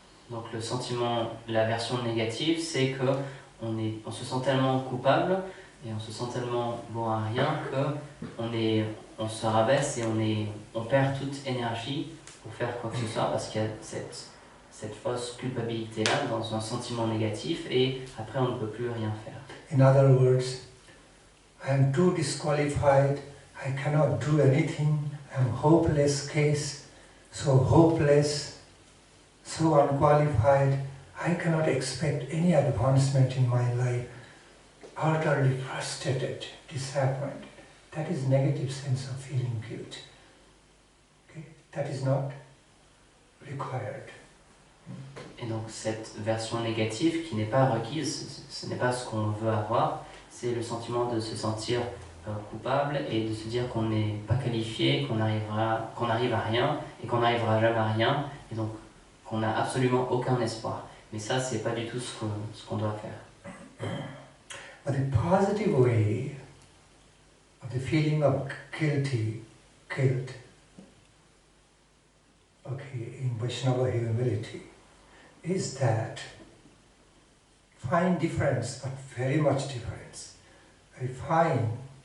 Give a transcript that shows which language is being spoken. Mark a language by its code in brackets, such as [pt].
[fr] Donc le sentiment, la version négative, c'est que on se sent tellement coupable et on se sent tellement bon à rien que on se rabaisse et on perd toute énergie pour faire quoi que ce soit parce qu'il y a cette fausse culpabilité-là dans un sentiment négatif et après on ne peut plus rien faire. [en] In other words, I am too disqualified, I cannot do anything, I am hopeless case, so hopeless, so unqualified, I cannot expect any advancement in my life, utterly frustrated, disappointed. That is negative sense of feeling guilt. Okay? That is not required. [fr] Et donc cette version négative qui n'est pas requise, ce n'est pas ce qu'on veut avoir, c'est le sentiment de se sentir coupable et de se dire qu'on n'est pas qualifié, qu'on arrive à rien et qu'on n'arrivera jamais à rien et donc qu'on n'a absolument aucun espoir. Mais ça, c'est pas du tout ce qu'on doit faire. [en] But the positive way of the feeling of guilt, okay, in Vaishnava humility, is that fine difference, but very much difference. I find